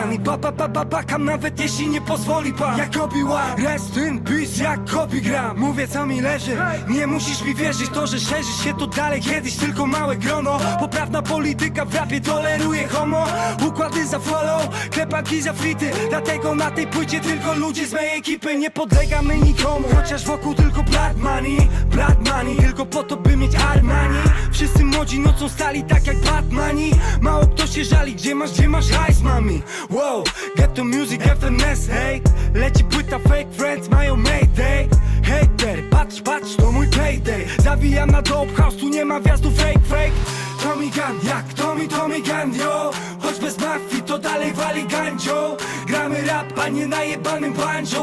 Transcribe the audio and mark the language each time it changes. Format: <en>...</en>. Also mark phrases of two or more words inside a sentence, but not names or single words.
<pl>I bakam nawet jeśli nie pozwoli pan. Jak Obi-Wan,</pl> <en>rest in peace</en> <pl>jak Kobe gra. Mówię co mi leży, nie musisz mi wierzyć. To, że szerzy się to dalej kiedyś tylko małe grono. Poprawna polityka w rapie toleruje homo. Układy za follow, klepaki za frity. Dlatego na tej płycie tylko ludzie z mojej ekipy. Nie podlegamy nikomu, chociaż wokół tylko</pl> <en>blood money.</en> <pl>Tylko po to by mieć Armani. Wszyscy młodzi nocą stali tak jak Batmani. Mało kto się żali, gdzie masz hajs</pl> <en>mami. Wow, get to music FNS,</en> <pl>hej. Leci płyta Fake Friends, mają Mayday. Hater, patrz, patrz, to mój payday. Zawijam na</pl> <en>dope house,</en> <pl>tu nie ma wjazdu fake. Tommy Gun, jak Tommy Gun, yo. Choć bez mafii, to dalej wali gandzio. Gramy rap, a nie na jebanym banjo.</pl>